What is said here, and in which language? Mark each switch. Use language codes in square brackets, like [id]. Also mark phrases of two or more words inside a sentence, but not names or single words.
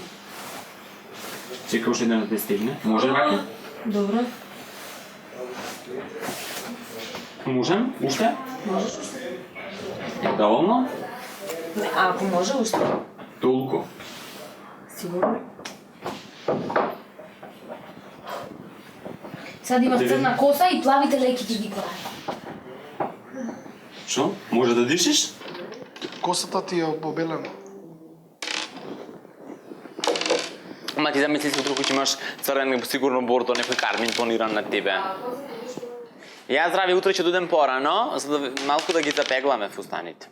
[mk] Чека уште еден да те стигне. Може ваќе? Добро. Можем? Уште? Можеш. Е доволно? Не, ако може уште. Толку. Сигурно. Сад имаш црна коса и плавите леки ти ги прави. Шо? Може да дишиш? Косата ти е обелена. Ама ти замисли си утре ќе имаш црвен сигурно бордо, некој кармин тониран на тебе. Ја здрави утре ќе додем порано, за да малку да ги запегламе фустаните.